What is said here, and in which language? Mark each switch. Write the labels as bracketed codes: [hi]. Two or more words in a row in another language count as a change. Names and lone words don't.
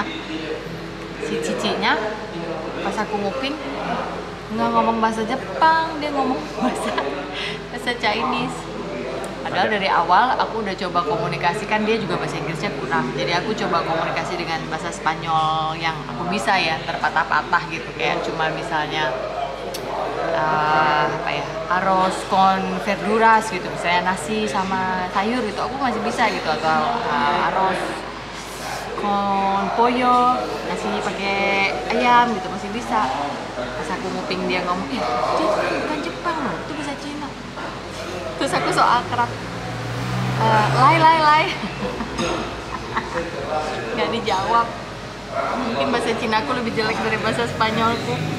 [id] Si cicinya, pas aku nguping, nggak ngomong bahasa Jepang, dia ngomong bahasa Chinese. Padahal dari awal aku udah coba komunikasikan, dia juga bahasa Inggrisnya kurang. Jadi aku coba komunikasi dengan bahasa Spanyol yang aku bisa ya, terpatah-patah gitu. Kayak cuma misalnya [es] arroz con verduras [id] gitu, misalnya nasi sama sayur gitu, aku masih bisa gitu. [es] Atau arroz con pollo, [id] nasi pakai ayam gitu, masih bisa. Pas aku nguping dia ngomong, dia bukan Jepang loh, itu bahasa Cina. Terus aku so akrab, lai nggak dijawab. Mungkin bahasa Cina aku lebih jelek dari bahasa Spanyolku.